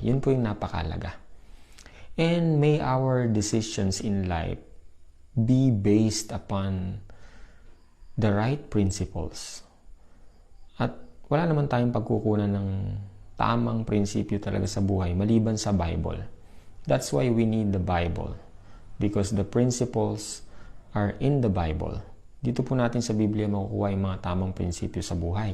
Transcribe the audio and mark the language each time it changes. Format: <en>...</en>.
<tl>Yun po yung napakalaga.</tl> <en>And may our decisions in life be based upon the right principles.</en> <tl>At wala naman tayong pagkukunan ng tamang prinsipyo talaga sa buhay, maliban sa Bible.</tl> <en>That's why we need the Bible. Because the principles are in the Bible.</en> <tl>Dito po natin sa Biblia makukuha yung mga tamang prinsipyo sa buhay.</tl>